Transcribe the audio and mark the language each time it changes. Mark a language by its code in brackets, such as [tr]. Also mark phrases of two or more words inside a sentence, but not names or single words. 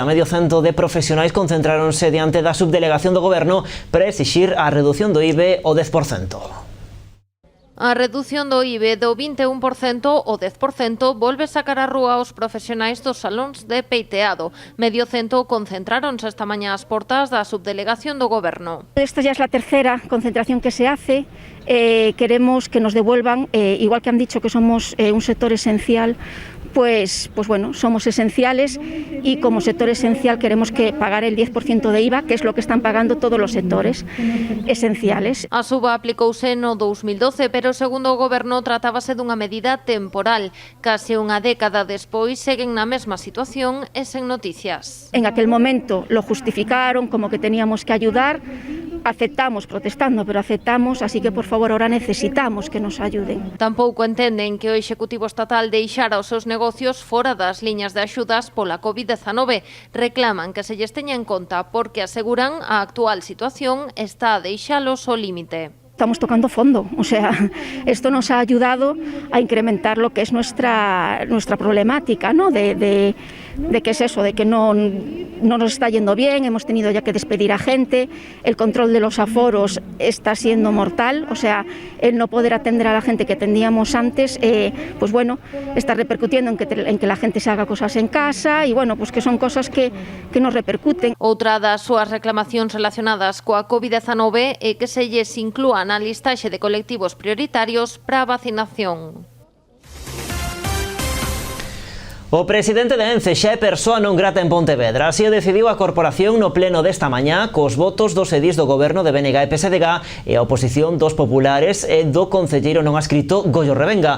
[gl] Medio cento de profesionais concentráronse diante da subdelegación do Goberno para exixir a redución do IBE ao 10%. A redución do IBE do 21% ao 10% volve sacar a rúa aos profesionais dos salóns de peiteado. Medio cento concentráronse esta mañá ás portas da subdelegación do Goberno. [es] Esta ya es la tercera concentración que se hace. Queremos que nos devuelvan, igual que han dicho que somos un sector esencial, pues bueno, somos esenciales y como sector esencial queremos que pagar el 10% de IVA, que es lo que están pagando todos los sectores esenciales. [gl] A suba aplicouse no 2012, pero segundo o Goberno tratábase dunha medida temporal. Case unha década despois seguen na mesma situación e sen noticias. [es] En aquel momento lo justificaron como que teníamos que ayudar, aceptamos, protestando, pero aceptamos, así que por favor ahora necesitamos que nos ayuden. [gl] Tampouco entenden que o Executivo Estatal deixara os seus negocios fora das liñas de axudas pola COVID-19. Reclaman que se lles teña en conta porque aseguran a actual situación está a deixalos ao límite. [es] Estamos tocando fondo, o sea, esto nos ha ayudado a incrementar lo que es nuestra problemática, ¿no? De qué es eso, de que no nos está yendo bien, hemos tenido ya que despedir a gente, el control de los aforos está siendo mortal, o sea, el no poder atender a la gente que atendíamos antes, pues bueno, está repercutiendo en que la gente se haga cosas en casa y bueno, pues que son cosas que nos repercuten. [gl] Outra das súas reclamacións relacionadas coa COVID-19 é que se lles inclúan na listaxe de colectivos prioritarios para a vacinación. O presidente de ENCE xa é persoa non grata en Pontevedra. Así o decidiu a corporación no pleno desta mañá cos votos dos edís do goberno de BNG e PSDG e a oposición dos populares e do concelleiro non adscrito Goyo Revenga.